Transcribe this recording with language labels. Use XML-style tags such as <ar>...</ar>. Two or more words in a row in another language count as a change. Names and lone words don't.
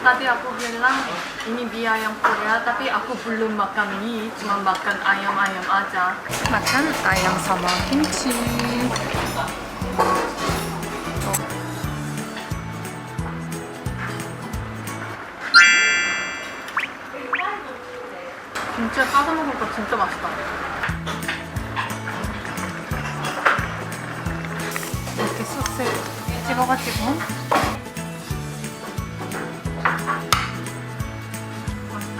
<id>aku bilang ini mie ayam Korea tapi aku belum makan mie, cuma makan ayam-ayam aja. Makan ayam sama kimchi.</id> <ko>김치에 싸서 먹으니까 진짜 맛있다. 이렇게 소스 찍어가지고 맛있다.</ko>